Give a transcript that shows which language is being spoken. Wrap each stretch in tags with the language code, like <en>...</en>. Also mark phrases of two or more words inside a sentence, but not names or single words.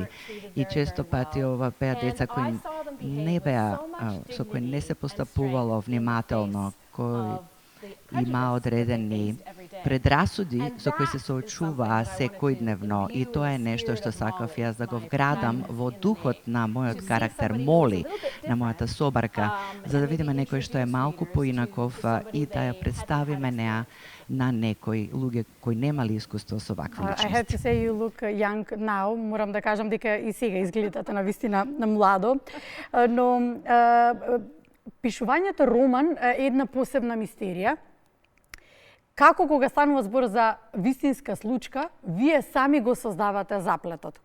<mk>И често пати ова беа деца кои не беа, со кои не се постапувало внимателно, кои има одредени предрасуди со кои се соочуваа секојдневно, и тоа е нешто што сакав јас да го вградам во духот на мојот карактер Моли, на мојата собарка, за да видиме некој што е малку поинаков и да ја представиме неа на некои луѓе кои немали искуство со вакви личности.</mk> <en>I have to say you look young now.</en> <mk>Морам да кажам дека и сега изгледате на вистина на младо, но пишувањето роман е една посебна мистерија. Како кога станува збор за вистинска случка, вие сами го создавате заплетот?</mk>